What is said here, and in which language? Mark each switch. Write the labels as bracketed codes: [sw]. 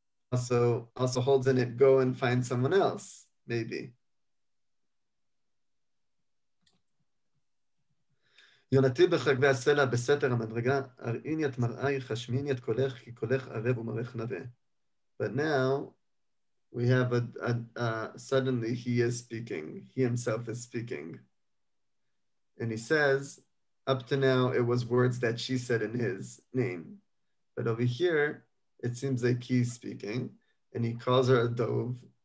[en] Also holds in it, go and find someone else, maybe. [he] יונתי בחגבי הסלע בסתר המדרגה, הראיני את מראייך, השמיעיני את קולך, כי קולך ערב ומראייך נווה. [en] But now we have suddenly he is speaking. He himself is speaking. And he says, up to now, it was words that she said in his name. But over here, it seems like he's speaking. And he calls her a dove.